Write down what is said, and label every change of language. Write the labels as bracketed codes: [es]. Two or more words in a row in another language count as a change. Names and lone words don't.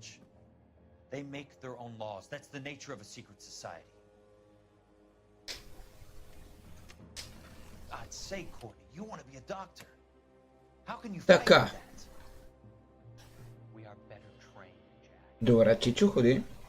[en] They make their own laws. That's the nature of a secret society. I'd say, Courtney, you want to be a doctor. How can you fight [bg] Така. [en] that? We are better trained, Jack. [bg] Добре, Чичо, ходи.